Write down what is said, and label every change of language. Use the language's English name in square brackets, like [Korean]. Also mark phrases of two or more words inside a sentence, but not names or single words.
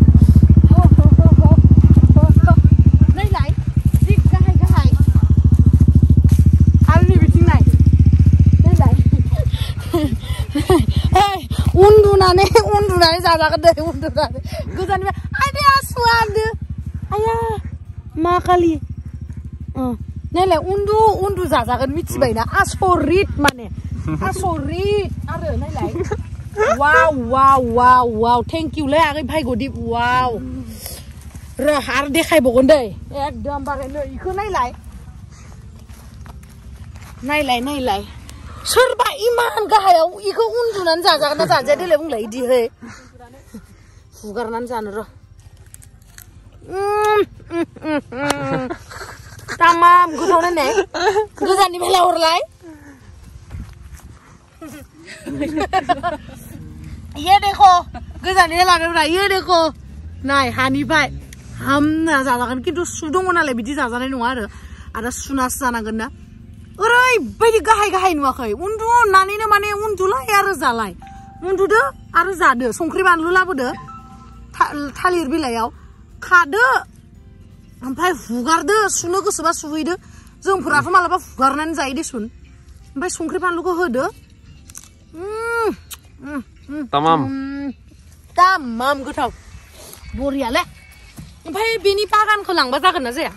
[Bodo] नायलाय जि गाहाय आरो नै बिथिं नायलाय उन्दुनानै जाजागोन दे उन्दुनानै गोजाननिफ्राय आदे आसुवादो आया मा खालि नायलाय उन्दु जाजागोन मिथिबायना आसरित माने आसरित आरो नायलाय वाव [English] thank you [Bodo] लै आगै भाइगदीप वाव र आरो देखायबावगोन दै एकदम बारे नै इखौ नायलाय सोरबा इमान गाहायाव इखौ उन्दुनानै जाजागोन ना जाजाया देलाय बुंलाय इदिहै हुगारनानै जानो र तामाम गोथाव नायनाय गोजाननिफ्राय लाहरलाय [Hindi] ये देखो [Bodo] गोजाननि लादोंब्रा [Hindi] ये देखो [Bodo] नाय हानिफ्राय हामना जाजागोन किन्तु सु दङ नालाय बिदि जाजानाय नङा आरो सुनासो जानांगोन ना ओरैबायदि गाहाय नुवाखै उन्दुनानैनो माने उन्दुलाय आरो जालाय उन्दुदो आरो जादो संख्रि बानलु लाबोदो थालिर बिलाइयाव खादो ओमफ्राय हुगारदो सुनो गोसोबा सुहैदो जोंफोराथ' मालाबा हुगारनानै जायो देसुन ओमफ्राय संख्रि बानलुखौ होदो तामाम गोथाव बरियाले ओमफ्राय बेनि बागानखौ लांबा जागोन ना जाया